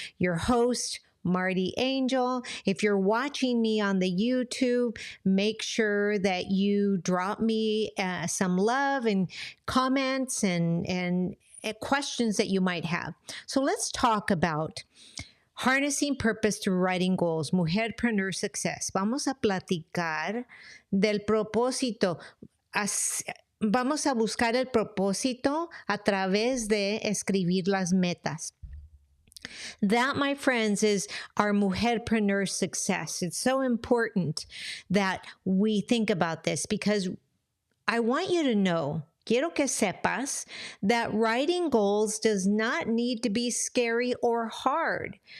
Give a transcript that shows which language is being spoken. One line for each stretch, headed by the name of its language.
English: Your host, Marty Angel. If you're watching me on the YouTube, make sure that you drop me some love and comments and questions that you might have. So let's talk about harnessing purpose through writing goals, MujerPreneurs Success.
Spanish: Vamos a platicar del propósito. Vamos a buscar el propósito a través de escribir las metas.
English: That, my friends, is our MujerPreneur success. It's so important that we think about this because I want you to know,
Spanish: quiero que sepas,
English: that writing goals does not need to be scary or hard.